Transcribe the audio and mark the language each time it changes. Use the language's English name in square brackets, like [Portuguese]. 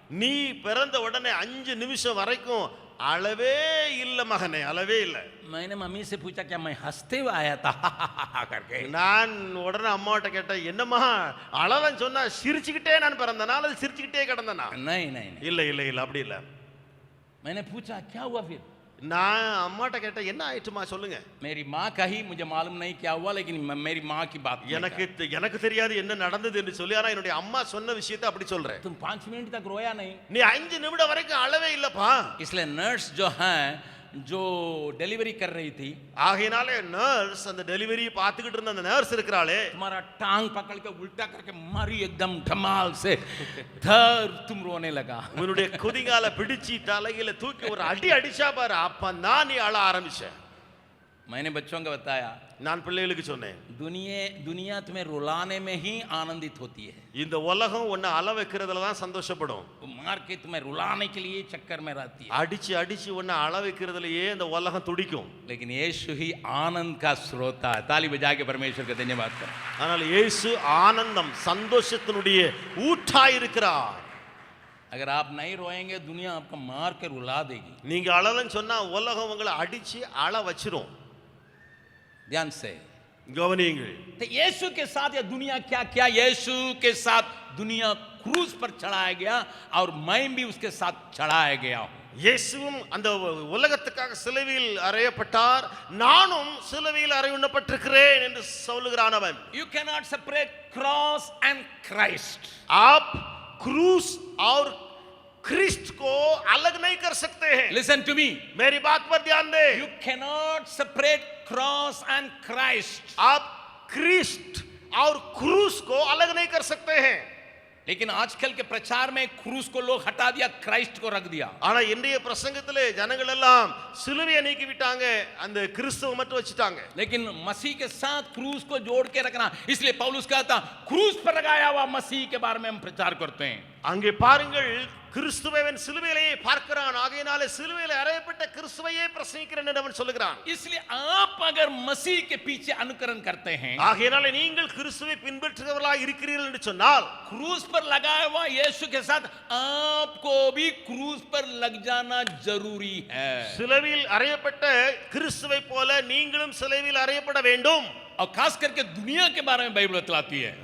[Tamil] நீ பிறந்த உடனே 5 நிமிஷம் வரைக்கும் அளவே இல்ல மகனே, அளவே இல்ல. [Hindi] मैंने मम्मी से पूछा क्या मैं हंसते हुए आया था करके. [Tamil] நான் உடனே அம்மாட்ட கேட்டேன், என்னம்மா அழலன்னு சொன்னா சிரிச்சுக்கிட்டே நான் பிறந்தனா அல்லது சிரிச்சுக்கிட்டே கிடந்தனா? [Hindi] नहीं नहीं नहीं. [Tamil] இல்ல இல்ல இல்ல அப்படி இல்ல. [Hindi] मैंने पूछा क्या हुआ फिर. [Tamil] நான் அம்மாட்ட கேட்டேன், என்ன ஆயிட்டுமா சொல்லுங்க. [Hindi] मेरी माँ कही, मुझे मालूम नहीं क्या हुआ, लेकिन मेरी माँ की बात [Tamil] எனக்கு தெரியாது என்ன நடந்தது என்று சொல்லி, ஆனா என்னுடைய அம்மா சொன்ன விஷயத்தை அப்படி சொல்றேன். [Hindi] तुम 5 मिनट तक रोया नहीं. [Tamil] நீ 5 நிமிடம் வரைக்கும் அழவே இல்லப்பா. [Hindi] इसलिए नर्स जो है, जो डिलीवरी कर रही थी, [Tamil] ஆகையினாலே நர்ஸ், அந்த டெலிவரி பார்த்துக்கிட்டு இருந்த அந்த நர்ஸ் இருக்கிறாளே, [Hindi] तुम्हारा टांग पकड़ के उल्टा करके मारी एकदम धमाल से, धर तुम रोने लगा. [Tamil] உன்னுடைய குதிகால பிடிச்சி தலையில தூக்கி ஒரு அடி அடிச்சா பாரு, அப்பதான் நீ அழ ஆரம்பிச்ச. [Hindi] मैंने बच्चों को बताया, [Tamil] நான் பிள்ளைகளுக்கு சொன்னேன், [Hindi] दुनिया तुम्हें रुलाने में ही आनंदित होती है. [Tamil] இந்த உலகம் உன்னை அழ வைக்கிறதுல தான் சந்தோஷப்படும். [Hindi] मार के तुम्हें रुलाने के लिए चक्कर में रहती है. [Tamil] அடிச்சு அடிச்சு உன்னை அழ வைக்கிறதுலயே இந்த உலகம் துடிக்கும். [Hindi] लेकिन यीशु ही आनंद का स्रोत है. ताली बजा के परमेश्वर का धन्यवाद करें. [Tamil] ஆனால் இயேசு ஆனந்தம், சந்தோஷத்தினுடைய ஊற்றாய் இருக்கிறார். [Hindi] अगर आप नहीं रोएंगे, दुनिया आपको मार के रुला देगी. [Tamil] நீங்க அழலன்னு சொன்னா உலகம் உங்களை அடிச்சு அழ வச்சிரும். [Hindi] ध्यान से [Tamil] கவனியுங்கள். [Hindi] तो यीशु के साथ या दुनिया क्या किया? यीशु के साथ दुनिया क्रूस पर चढ़ाया गया और मैं भी उसके साथ चढ़ाया गया हूं. [Tamil] இயேசுவும் அந்த உலகத்துக்காக சிலுவையில் அறையப்பட்டார், நானும் சிலுவையில் அறையுண்ணப்பட்டிருக்கிறேன் என்று சொல்லுகிறான் அவன். [English] You cannot separate cross and Christ. [Hindi] आप क्रूस और क्रिस्ट को अलग नहीं कर सकते हैं. [English] Listen to me. [Hindi] मेरी बात पर ध्यान दे. [English] You cannot separate cross and Christ. [Hindi] आप क्रिस्ट और क्रूस को अलग नहीं कर सकते हैं. लेकिन आजकल के प्रचार में क्रूस को लोग हटा दिया, क्राइस्ट को रख दिया. [Tamil] ஆனா இன்றைய பிரசங்கத்திலே ஜனங்கள் எல்லாம் சிலுவையை நீக்கி விட்டாங்க, அந்த கிறிஸ்துவை மட்டும் வச்சிட்டாங்க. [Hindi] लेकिन मसीह के साथ क्रूस को जोड़ के रखना, इसलिए पौलुस कहता क्रूस पर लगाया हुआ मसीह के बारे में हम प्रचार करते हैं. [Tamil] அங்கே பாருங்கள், கிறிஸ்துவைவன் சிலுவையிலேயே பார்க்கிறான், ஆகையினாலே சிலுவையிலே அறையப்பட்ட கிறிஸ்துவையே பிரசங்கிக்கிறேன் என்று அவன் சொல்லுகிறான். [Hindi] इसलिए आप अगर मसीह के पीछे अनुकरण करते हैं, [Tamil] ஆகையினாலே நீங்கள் கிறிஸ்துவை பின்பற்றுகிறவர்களாக இருக்கிறீர்கள் என்று சொன்னால், [Hindi] क्रूस पर लगाया हुआ यीशु के साथ आपको भी क्रूस पर लग जाना जरूरी है. [Tamil] சிலுவையில் அறையப்பட்ட கிறிஸ்துவை போல நீங்களும் சிலுவையில் அறையப்பட வேண்டும். [Hindi] और खास करके दुनिया के बारे में बाइबल बतलाती है.